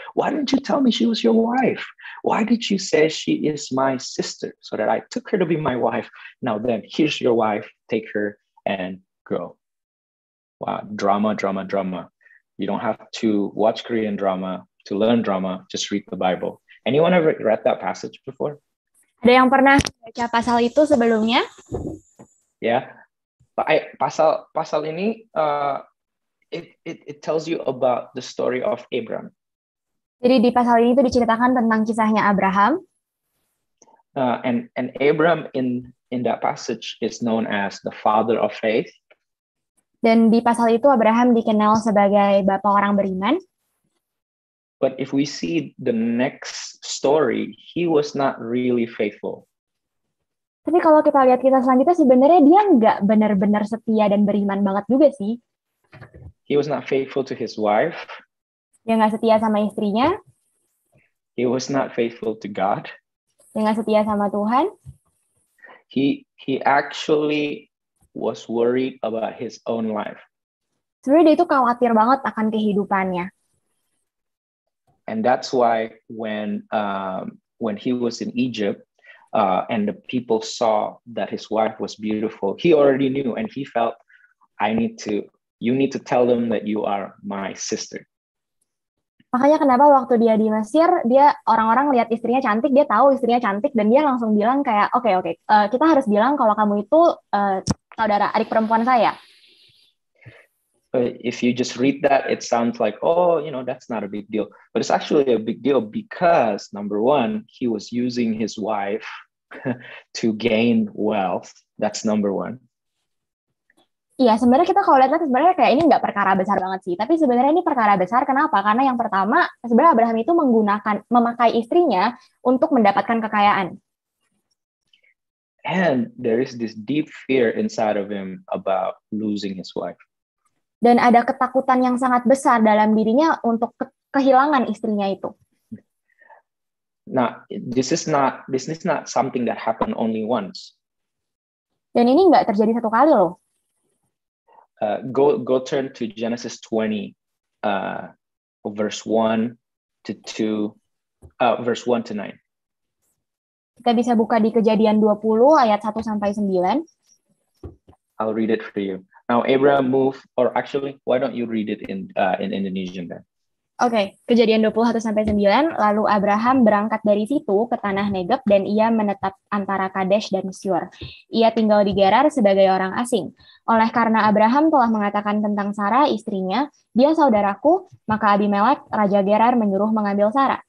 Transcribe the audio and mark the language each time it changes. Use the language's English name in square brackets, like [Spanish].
[English] Why didn't you tell me she was your wife? Why did you say she is my sister so that I took her to be my wife? Now then, here's your wife. Take her and go. Wow, drama. You don't have to watch Korean drama to learn drama. Just read the Bible. Anyone ever read that passage before? [Indonesian] Ada yang pernah baca pasal itu sebelumnya? [English] Yeah. [Indonesian] Pasal ini [English] it tells you about the story of Abram. [Indonesian] Jadi di pasal ini tuh diceritakan tentang kisahnya Abraham. [English] And Abram in that passage is known as the father of faith. [Indonesian] Dan di pasal itu Abraham dikenal sebagai bapak orang beriman. [English] But if we see the next story, he was not really faithful. [Indonesian] Tapi kalau kita lihat kisah selanjutnya, sebenarnya dia nggak benar-benar setia dan beriman banget juga sih. [English] He was not faithful to his wife. [Indonesian] Dia nggak setia sama istrinya. [English] He was not faithful to God. [Indonesian] Dia nggak setia sama Tuhan. [English] He actually was worried about his own life. [Indonesian] Sebenarnya dia itu khawatir banget akan kehidupannya. [English] And that's why when he was in Egypt, and the people saw that his wife was beautiful, he already knew, and he felt, you need to tell them that you are my sister. [Indonesian] Makanya kenapa waktu dia di Mesir, orang-orang lihat istrinya cantik, dia tahu istrinya cantik, dan dia langsung bilang kayak, oke, kita harus bilang kalau kamu itu saudara adik perempuan saya. [English] If you just read that, it sounds like, that's not a big deal. But it's actually a big deal because, number one, he was using his wife to gain wealth. That's number one. [Indonesian] Iya, sebenarnya kita kalau lihat sebenarnya kayak ini nggak perkara besar banget sih. Tapi sebenarnya ini perkara besar. Kenapa? Karena yang pertama, sebenarnya Abraham itu memakai istrinya untuk mendapatkan kekayaan. [English] And there is this deep fear inside of him about losing his wife. [Indonesian] Dan ada ketakutan yang sangat besar dalam dirinya untuk kehilangan istrinya itu. [English] Now, this is not something that happened only once. [Indonesian] Dan ini nggak terjadi satu kali loh. [English] Go turn to Genesis 20, verse 1 to 2, verse 1 to 9. [Indonesian] Kita bisa buka di Kejadian 20 ayat 1 sampai 9. [English] I'll read it for you. Now Abraham moved, or actually, why don't you read it in Indonesian then? [Indonesian] Oke, Kejadian 21 sampai 9, lalu Abraham berangkat dari situ ke tanah Negeb dan ia menetap antara Kadesh dan Syur. Ia tinggal di Gerar sebagai orang asing. Oleh karena Abraham telah mengatakan tentang Sarah istrinya, dia saudaraku, maka Abimelek, raja Gerar menyuruh mengambil Sarah.